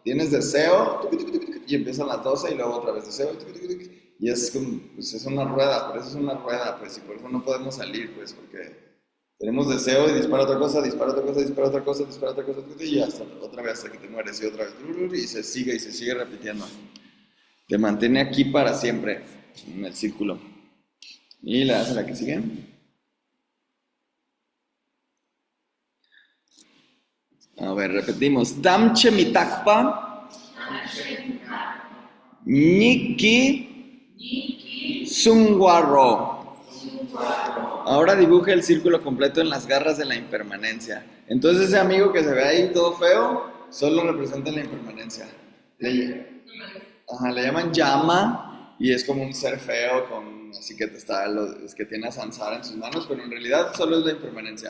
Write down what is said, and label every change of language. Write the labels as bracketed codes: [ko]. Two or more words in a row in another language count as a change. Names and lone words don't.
[es] Tienes deseo, y empiezan las 12, y luego otra vez deseo, y es como, pues es una rueda, por eso es una rueda, pues, y por eso no podemos salir, pues, porque tenemos deseo y dispara otra cosa, dispara otra cosa, dispara otra cosa, dispara otra cosa, y hasta otra vez hasta que te mueres, y otra vez, y se sigue repitiendo. Te mantiene aquí para siempre, en el círculo. Y le das a la que sigue. A ver, repetimos. Tamche mitakpa. Niki. Sungwaro. Ahora dibuje el círculo completo en las garras de la impermanencia. Entonces ese amigo que se ve ahí todo feo, solo representa la impermanencia. Le llaman llama y es como un ser feo, así que es que tiene a Sansara en sus manos, pero en realidad solo es la impermanencia.